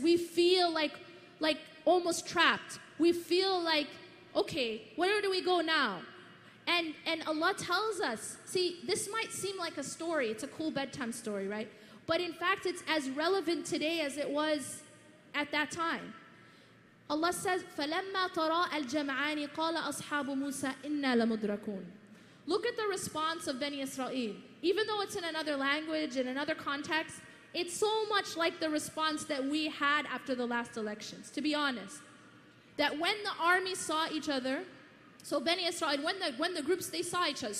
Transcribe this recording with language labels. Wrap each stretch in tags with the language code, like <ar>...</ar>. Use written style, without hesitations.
<en>We feel like almost trapped. We feel like, okay, where do we go now? And Allah tells us, see, this might seem like a story. It's a cool bedtime story, right? But in fact, it's as relevant today as it was at that time. Allah says,</en> <ar>فَلَمَّا تَرَاءَ الْجَمْعَانِ قَالَ أَصْحَابُ مُوسَى إِنَّا لَمُدْرَكُونَ.</ar> <en>Look at the response of Bani Israel. Even though it's in another language, in another context, it's so much like the response that we had after the last elections, to be honest. That when the army saw each other, so Bani Israel, when the groups, they saw each other.</en>